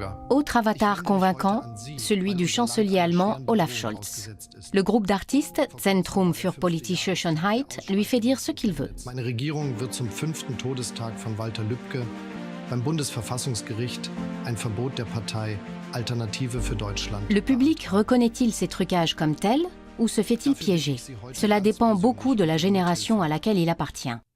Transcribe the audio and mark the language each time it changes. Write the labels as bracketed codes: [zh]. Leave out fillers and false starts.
[fr] Autre avatar convaincant, celui du chancelier allemand Olaf Scholz. Le groupe d'artistes Zentrum für politische Schönheit lui fait dire ce qu'il veut. [de] Meine Regierung wird zum 5. Todestag von Walter Lübcke beim Bundesverfassungsgericht ein Verbot der Partei Alternative für Deutschland. [fr] Le public reconnaît-il ces trucages comme tels ou se fait-il piéger? Cela dépend beaucoup de la génération à laquelle il appartient.